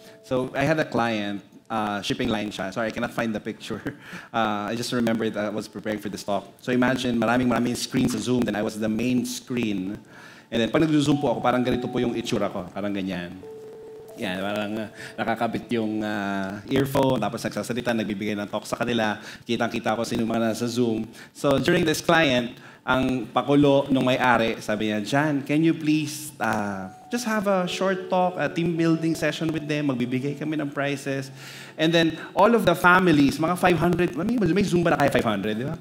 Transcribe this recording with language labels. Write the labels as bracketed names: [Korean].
[English] So I had a client, shipping line siya. Sorry, I cannot find the picture. I just remembered I was preparing for this talk. So imagine, [Filipino] maraming screens sa Zoom, [English] then I was the main screen. [Filipino] And then pag nag-zoom po ako, parang ganito po yung itsura ko, parang ganyan. Yan, parang nakakabit yung earphone, tapos nagsasalita, nagbibigay ng talk sa kanila. Kitang-kita ko sino mga nasa Zoom. [English] So during this client, [Filipino] ang pakulo nung may-ari, sabi niya, [English] Jan, can you please just have a short talk, a team building session with them, [Filipino] magbibigay kami ng prizes. [English] And then all of the families, [Filipino] mga 500, may Zoom ba na kaya 500? Di ba?